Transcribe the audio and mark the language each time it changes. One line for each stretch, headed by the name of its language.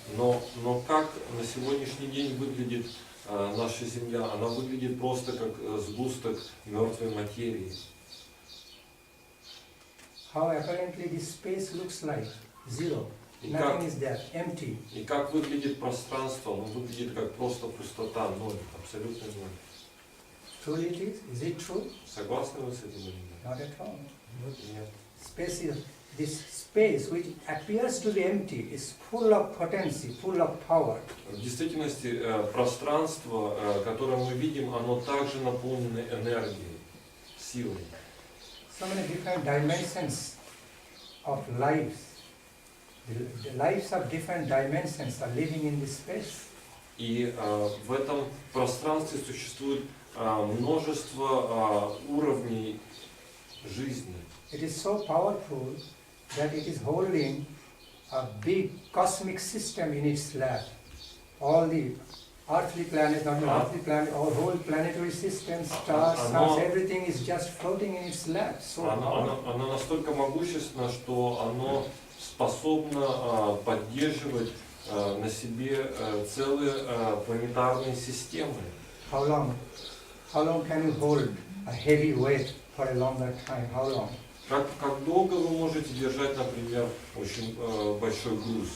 Russian: Но как на сегодняшний день выглядит наша Земля? Она выглядит просто как сгусток мертвой материи.
English: How apparently this space looks like? Zero. Nothing is there, empty.
Russian: И как выглядит пространство? Оно выглядит как просто пустота, ноль, абсолютно ноль.
English: Truly it is? Is it true?
Russian: Согласны вы с этим или нет?
English: Not at all.
Russian: Нет.
English: Space is, this space which appears to be empty is full of potency, full of power.
Russian: В действительности пространство, которое мы видим, оно также наполнено энергией, силой.
English: So many different dimensions of lives. The lives of different dimensions are living in this space.
Russian: И в этом пространстве существует множество уровней жизни.
English: It is so powerful that it is holding a big cosmic system in its lap. All the earthly planets, not the earthly planet, all whole planetary systems, stars, suns, everything is just floating in its lap. So
Russian: Оно настолько могущественно, что оно способно поддерживать на себе целые планетарные системы.
English: how long can you hold a heavy weight for a longer time? How long?
Russian: Как долго вы можете держать, например, очень большой груз?